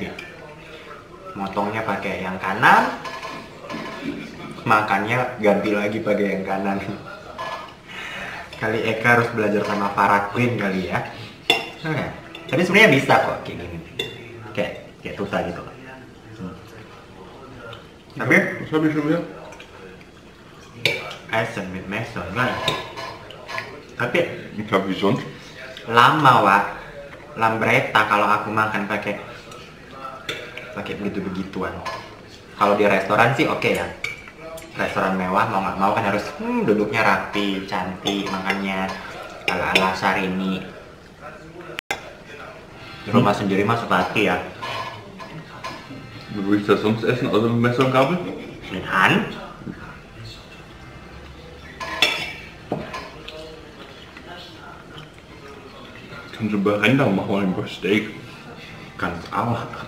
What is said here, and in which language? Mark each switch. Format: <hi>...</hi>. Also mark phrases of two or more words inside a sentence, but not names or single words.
<id>Motongnya pakai yang kanan, makannya ganti lagi pakai yang kanan. Kali Eka harus belajar sama Farah Queen kali ya. Tapi sebenarnya bisa kok kayak gini. Kayak Tuta gitu. Tapi</id> <de>Was habe ich schon wieder? Essen mit Messer</de> <id>kan. Tapi</id> <de>Ich glaube, wie sonst.</de> <id>lama Wak. Lambretta kalau aku makan pakai begitu-begituan. Kalau di restoran sih oke ya. Restoran mewah mau nggak mau kan harus duduknya rapi, cantik, makannya ala-ala Syahrini. Di rumah sendiri mah sepati ya.</id> <de>Wie würde ich das sonst essen, außer mit Messer und Gabel? Mit Hand. Kannst du bei Rendang machen, bei Steak. Ganz auch.</de>